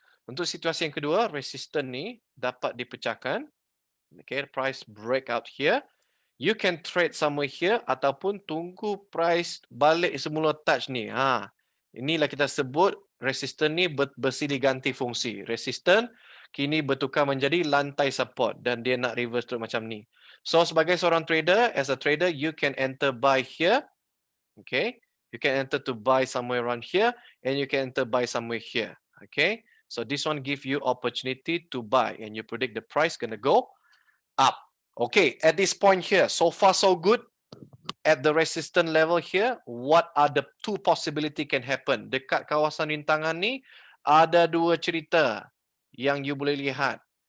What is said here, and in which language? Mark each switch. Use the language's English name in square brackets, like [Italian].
[Malay] Untuk situasi yang kedua, resistance ni dapat dipecahkan. [English] Okay, price breakout here. You can trade somewhere here [Malay] ataupun tunggu [English] price balik semula touch ni. [Malay] Inilah kita sebut resistance ni bersilih ganti fungsi. Resistance kini bertukar menjadi lantai support dan dia nak reverse terus macam ni. [English] So [Malay] sebagai seorang trader, [English] as a trader, you can enter buy here. Okay, you can enter to buy somewhere around here and you can enter buy somewhere here. Okay, so this one give you opportunity to buy and you predict the price gonna go up. Okay, at this point here, so far so good. At the resistance level here, what are the two possibility can happen? [Malay] Dekat kawasan rintangan ni, ada dua cerita yang you boleh lihat.